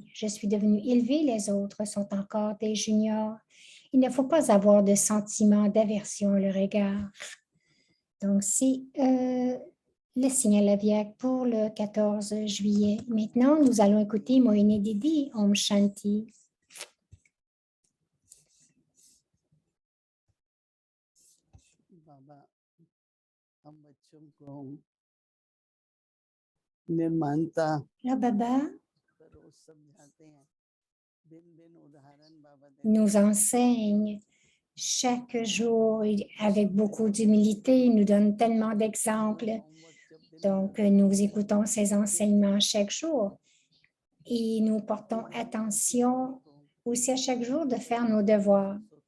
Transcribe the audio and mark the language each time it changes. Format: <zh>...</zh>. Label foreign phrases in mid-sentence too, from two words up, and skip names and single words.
<fr>Je suis devenu élevé, les autres sont encore des juniors. Il ne faut pas avoir de sentiment d'aversion à leur égard. Donc, c'est le signal aviaque pour le 14 juillet. Maintenant, nous allons écouter Mohinie Didi,</fr> <hi>ओम शांति. बाबा, हम बच्चों को निर्माणता</hi> <fr>Là, Baba</fr> <hi>रोज समझाते हैं। दिन उदाहरण बाबा</hi> <fr>nous enseigne chaque jour avec beaucoup d'humilité. Il nous donne tellement d'exemples. Donc, nous écoutons ces enseignements chaque jour et nous portons attention aussi à chaque jour de faire nos devoirs.</fr>